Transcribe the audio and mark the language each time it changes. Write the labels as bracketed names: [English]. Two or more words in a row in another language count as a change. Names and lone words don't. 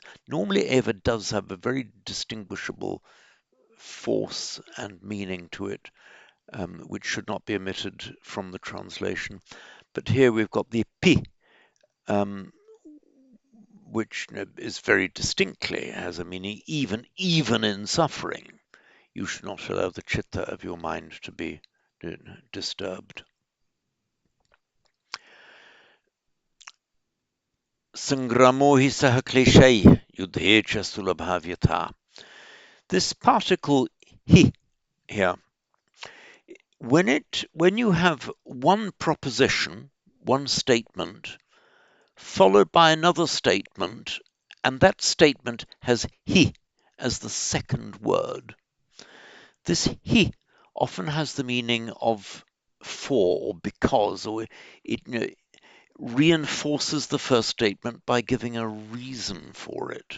[English] Normally, eva does have a very distinguishable force and meaning to it, which should not be omitted from the translation. But here we've got the pi, which is very distinctly has a meaning, even in suffering. You should not allow the chitta of your mind to be disturbed. [Sanskrit] संग्रामो हि सह क्लेशैः युद्धे च सुलभव्यथा. [English] This particle hi here, when you have one proposition, one statement, followed by another statement, and that statement has he as the second word, this he often has the meaning of for or because, or it reinforces the first statement by giving a reason for it.